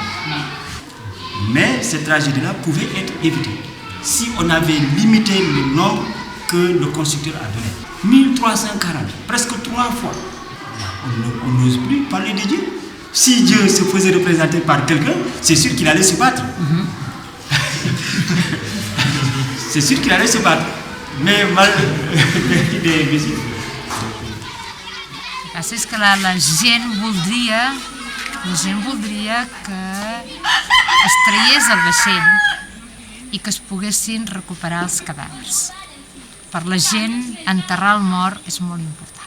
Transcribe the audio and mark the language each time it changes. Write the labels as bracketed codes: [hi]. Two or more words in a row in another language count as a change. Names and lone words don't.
[fr] Mais cette tragédie-là pouvait être évitée si on avait limité le nombre que le constructeur a donné. 1340, presque 3 fois. On n'ose plus parler de Dieu. Si Dieu se faisait représenter par quelqu'un, c'est sûr qu'il allait se battre. C'est sûr qu'il allait se battre. Mais mal... [ca] És que la gent voldria que es traiés el vaixell i que es poguessin recuperar els cadàvers. Per la gent, enterrar el mort és molt important.